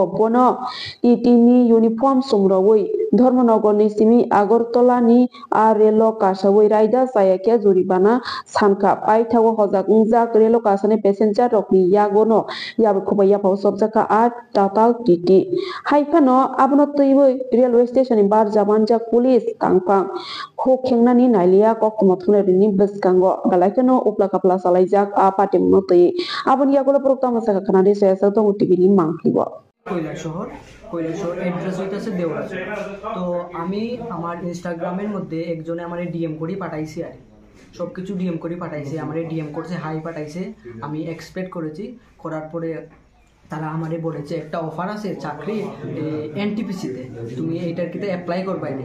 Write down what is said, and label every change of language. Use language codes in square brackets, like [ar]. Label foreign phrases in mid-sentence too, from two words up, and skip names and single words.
[trp] bono titi ni uniform sumrogoi ধর্মনগর ni simi agartala ni a relo kasawoi raida sayake juribana sanka paithago hojak ungjak relo kasane passenger rok ni yagono yabu khobaya paw sobjaka a total titi haifano abono tuiboi [en] railway station [trp] ni bar jamanja police tangpang khokhengna ni nailia koktomo thunai ni biskango galaikano upla kapla salaijak a patimno tui aboni yagola proktama saka khanani sesa tongu tv ni manghibo [bn] কৈলাসহর অ্যাড্রেস হইতেছে দেওরা। তো আমি আমার ইনস্টাগ্রামের মধ্যে একজনে আমার ডিএম করে পাঠাইছি আর সব কিছু ডিএম করে পাঠাইছে, আমার ডিএম করছে, হাই পাঠাইছে, আমি এক্সপেক্ট করেছি। করার পরে তারা আমারে বলেছে একটা অফার আছে চাকরি এনটিপিসিতে, তুমি এইটার কিতে অ্যাপ্লাই করবাই না।